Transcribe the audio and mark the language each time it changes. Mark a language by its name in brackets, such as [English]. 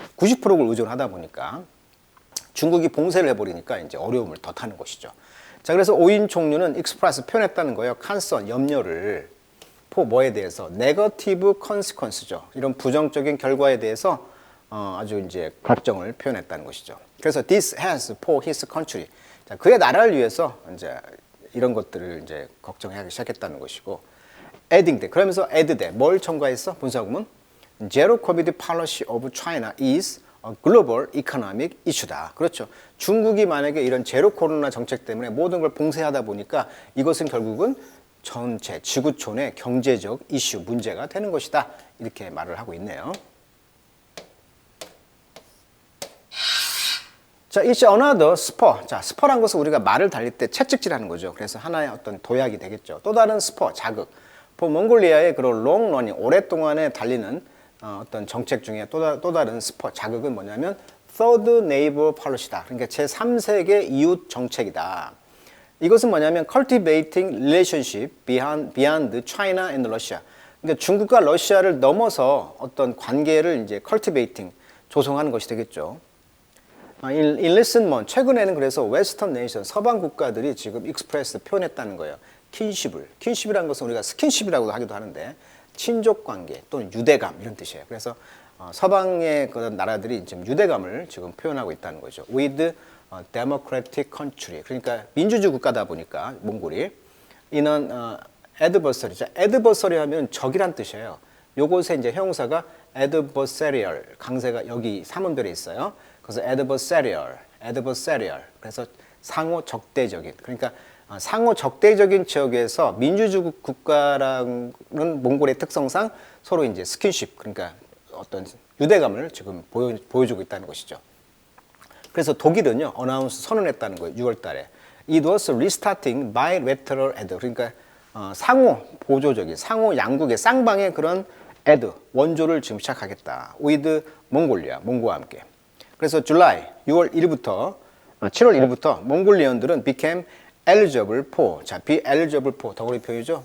[Korean] 90%를 의존하다 보니까 중국이 봉쇄를 해버리니까 이제 어려움을 더 타는 것이죠. 자, 그래서 오인 총류는 익스프레스 표현했다는 거예요. 컨선, 염려를 포 뭐에 대해서 네거티브 컨시퀀스죠. 이런 부정적인 결과에 대해서 아주 이제 걱정을 표현했다는 것이죠. 그래서 [English] this has for his country. [Korean] 자, 그의 나라를 위해서 이제 이런 것들을 이제 걱정하기 시작했다는 것이고, [English] adding [Korean] 돼. 그러면서 add 돼. 뭘 첨가했어? 분사구문. [English] Zero COVID policy of China is a global economic issue다. [Korean] 그렇죠. 중국이 만약에 이런 제로 코로나 정책 때문에 모든 걸 봉쇄하다 보니까 이것은 결국은 전체 지구촌의 경제적 이슈, 문제가 되는 것이다. 이렇게 말을 하고 있네요. [English] 자, it's another spur. [Korean] 자, 스퍼란 것은 우리가 말을 달릴 때 채찍질하는 거죠. 그래서 하나의 어떤 도약이 되겠죠. 또 다른 스퍼, 자극. 몽골리아의 그런 롱러닝, 오랫동안에 달리는 어떤 정책 중에 또 다른 스퍼, 자극은 뭐냐면 [English] third neighbor policy [Korean] 다. 그러니까 제3세계 이웃 정책이다. 이것은 뭐냐면 [English] cultivating relationship beyond China and Russia. [Korean] 그러니까 중국과 러시아를 넘어서 어떤 관계를 이제 [English] cultivating, [Korean] 조성하는 것이 되겠죠. [English] In recent months, [Korean] 최근에는 그래서 웨스턴 네이션, 서방 국가들이 지금 익스프레스 표현했다는 거예요. 킨십이라는 것은 우리가 스킨십이라고도 하기도 하는데 친족 관계 또는 유대감 이런 뜻이에요. 그래서 서방의 그런 나라들이 지금 유대감을 지금 표현하고 있다는 거죠. [English] With a democratic country. [Korean] 그러니까 민주주의 국가다 보니까 몽골이 이는 adversary. adversary 하면 적이란 뜻이에요. 요것에 이제 형용사가 adversarial, 강세가 여기 사문별에 있어요. 그래서 adversarial. 그래서 상호 적대적인. 그러니까 상호 적대적인 지역에서 민주주의 국가라는 몽골의 특성상 서로 이제 스킨십, 그러니까 어떤 유대감을 지금 보여주고 있다는 것이죠. 그래서 독일은요, 어나운스 선언했다는 거예요. 6월 달에. [English] It was restarting bilateral aid. [Korean] 그러니까 상호 보조적인, 상호 양국의 쌍방의 그런 [English] aid, [Korean] 원조를 지금 시작하겠다. [English] with [Korean] 몽골리아, 몽고와 함께. 그래서 July, 6월 1일부터 7월 1일부터 몽골리언들은 [English] became eligible for, [Korean] 자, [English] be eligible for, [Korean] 덩어리 표현이죠.